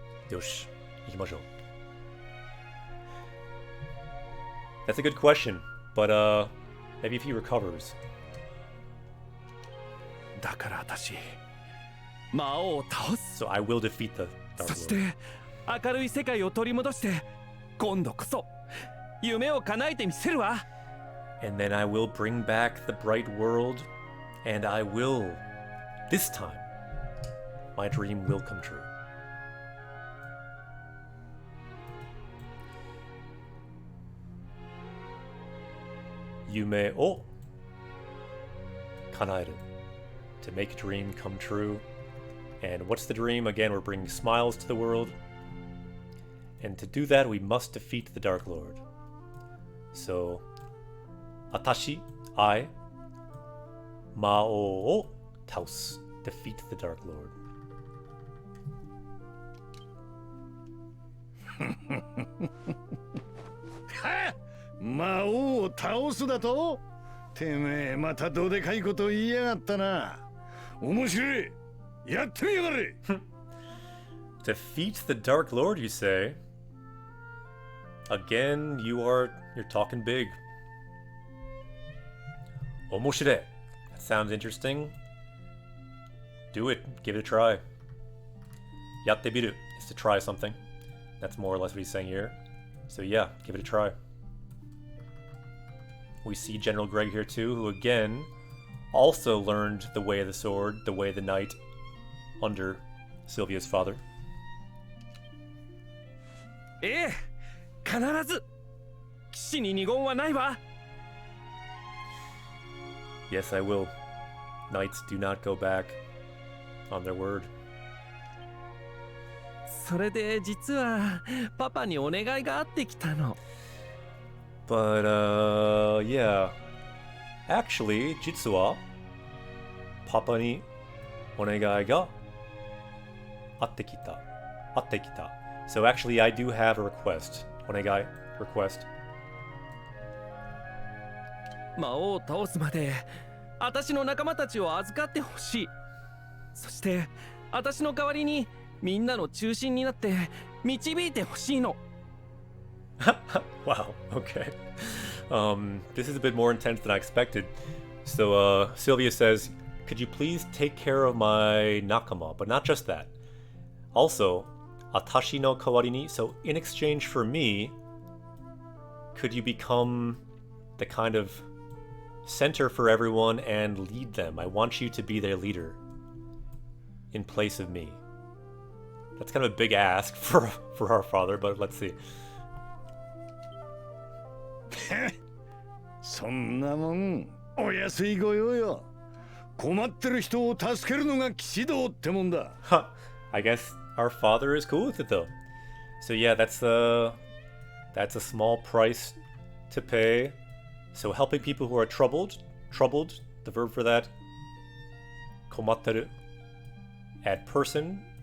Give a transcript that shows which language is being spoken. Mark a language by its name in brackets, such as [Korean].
[Japanese] Yosh, ikimashou. [English] That's a good question, but maybe if he recovers. [Japanese] だから私魔王を倒す [English] So I will defeat the Dark [Japanese] そして [English] Lord. [Japanese] 明るい世界を取り戻して今度こそ夢を叶えてみせるわ [English] And then I will bring back the bright world, and I will, this time, my dream will come true. [Japanese] Yume o kanaeru. [English] To make a dream come true. And what's the dream? Again, we're bringing smiles to the world. And to do that, we must defeat the Dark Lord. So, Atashi, I, [Japanese] Mao o taosu, [English] defeat the Dark Lord. [Japanese] 魔王を倒すだと？てめえまたどでかいこと言いやがったな。面白い。やってみやがれ。 [English] Defeat the Dark Lord, you say? Again, you're talking big. Omoshire. That sounds interesting. Do it. Give it a try. Yatte biru is to try something. That's more or less what he's saying here. So yeah, give it a try. We see General Greg here too, who again also learned the way of the sword, the way of the knight, under Sylvia's father. [Japanese] ええ必ず騎士に二言はないわ [English] Yes, I will. Knights do not go back on their word. [Japanese] それで実はパパにお願いがあってきたの [English] But, yeah. Actually, [Japanese] jitsu wa papa ni onegai ga atte kita. Atte kita. [English] So actually, I do have a request. Onegai, request. [Japanese] 魔王を倒すまで私の仲間たちを預かってほしいそして私の代わりにみんなの中心になって導いてほしいの [English] Wow, okay. This is a bit more intense than I expected. So, Sylvia says, could you please take care of my nakama? But not just that. Also, [Japanese] atashi no kawari ni, [English] so in exchange for me, could you become the kind of center for everyone and lead them? I want you to be their leader in place of me. That's kind of a big ask for our father, but let's see. [Japanese] そんなもんお安いご用よ。困ってる人を助けるのが騎士道ってもんだ。 [English] Huh. I guess our father is cool with it though. So yeah, that's a small price to pay. So helping people who are troubled, the verb for that, komatteru, add person.